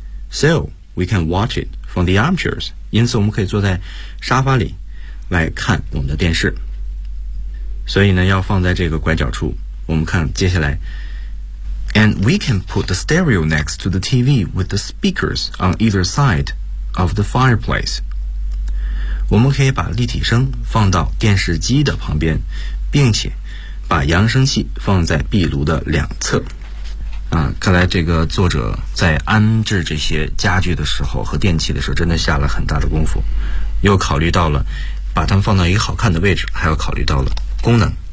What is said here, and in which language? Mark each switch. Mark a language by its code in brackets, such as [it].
[en] So, we can watch it from the armchairs. [zh] 因此我们可以坐在沙发里来看我们的电视所以呢要放在这个拐角处我们看接下来 [en] And we can put the stereo next to the TV with the speakers on either side of the fireplace. [zh] 我们可以把立体声放到电视机的旁边，并且把扬声器放在壁炉的两侧。啊，看来这个作者在安置这些家具的时候和电器的时候真的下了很大的功夫，又考虑到了把它们放到一个好看的位置，还要考虑到了功能。